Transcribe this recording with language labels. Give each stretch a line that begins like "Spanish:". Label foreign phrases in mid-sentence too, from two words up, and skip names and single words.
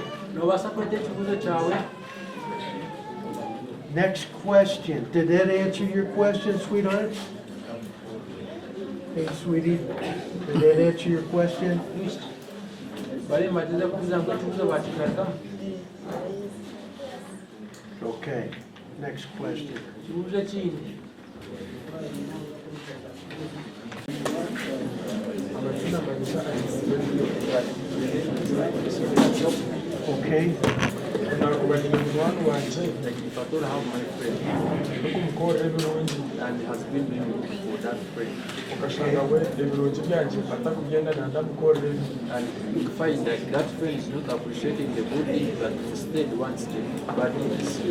Nyankole: nobaasa kweta ekibuzo kyawe
English: Next question. Did that answer your question, sweetheart? Hey, sweetie, did that answer your question?
Nyankole: bali matiza kuuliza ngo ekibuuzo bakigaragamu.
English: Okay, next question.
Nyankole: Kibuuzo kindi.
English: Okay. If I told how my friend and has been doing it for that friend, and you find that that friend is not appreciating the good things, but instead wants the bad things.